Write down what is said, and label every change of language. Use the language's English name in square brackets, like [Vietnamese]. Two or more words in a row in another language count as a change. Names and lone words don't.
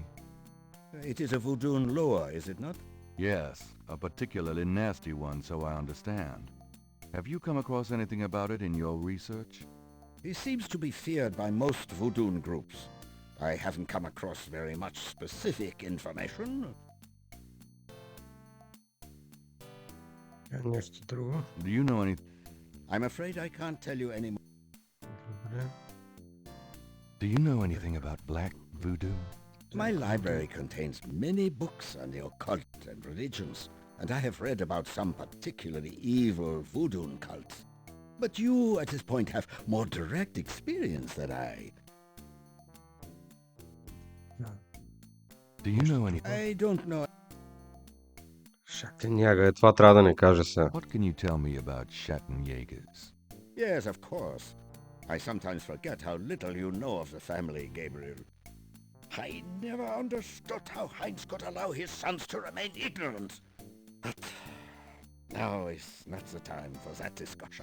[English] It is a voodoo loa, is it not? Yes, a particularly nasty one, so I understand. Have you come across anything about it in your research? He seems to be feared by most voodoo groups. I haven't come across very much specific information. [Bulgarian] Нещо друго. [English] Do you know anything? I'm afraid I can't tell you any more. Do you know anything about black voodoo? My library contains many books on the occult and religions, and I have read about some particularly evil voodoo cults. But you, at this point, have more direct experience than I. Do you know anything? I don't know. [Bulgarian] Шатеняга, това трябва да не каже сега. [English] What can you tell me about Schattenjägers? Yes, of course. I sometimes forget how little you know of the family, Gabriel. I never understood how Heinz could allow his sons to remain ignorant. But now is not the time for that discussion.